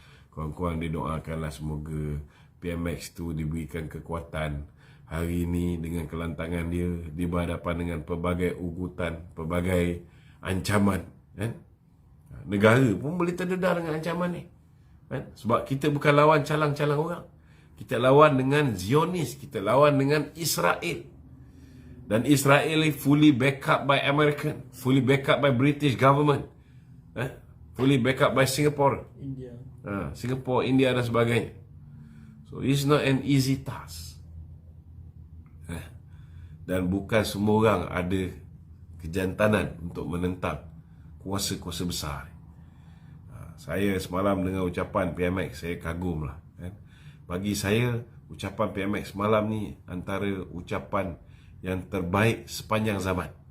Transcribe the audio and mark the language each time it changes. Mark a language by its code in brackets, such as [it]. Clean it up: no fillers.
[ms] Kurang-kurang dia doakanlah semoga PMX tu diberikan kekuatan hari ini dengan kelantangan dia berhadapan dengan pelbagai ugutan, pelbagai ancaman. Negara pun boleh terdedah dengan ancaman ni. Sebab kita bukan lawan calang-calang orang. Kita lawan dengan Zionis, kita lawan dengan Israel. [en] Dan Israel fully backup by American, fully backup by British government, fully backup by Singapore, India. [ms] Singapore, India dan sebagainya. [en] So it's not an easy task. [ms] Dan bukan semua orang ada kejantanan untuk menentang kuasa-kuasa besar. Saya semalam dengar ucapan PMX, saya kagum lah. Bagi saya, ucapan PMX semalam ni antara ucapan yang terbaik sepanjang zaman.